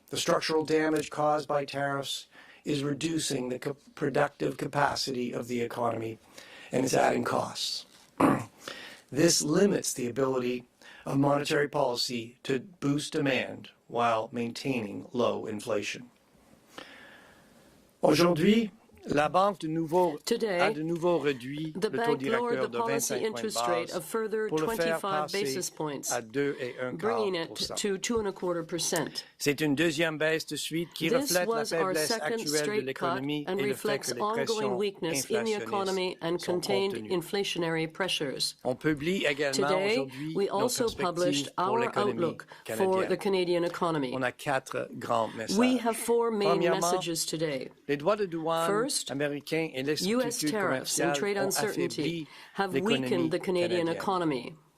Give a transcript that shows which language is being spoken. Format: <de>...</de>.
<en>The structural damage caused by tariffs is reducing the productive capacity of the economy and is adding costs. This limits the ability of monetary policy to boost demand while maintaining low inflation.</en> <fr>Aujourd'hui, la banque de nouveau a de nouveau réduit le taux directeur de 25 points de base pour le faire passer à 2,25%.</fr> <en>To 2.25%.</en> <fr>C'est une deuxième baisse de suite qui reflète la faiblesse actuelle de l'économie et le fait que les pressions inflationnistes sont contenues. On publie également aujourd'hui nos perspectives pour l'économie canadienne. On a quatre grands messages.</fr> <en>We have four main messages today.</en> <fr>Les droits de douane</fr> <en>First,</en> <fr>américains et les</fr> <en>U.S. tariffs and trade uncertainty have weakened the Canadian economy.</en>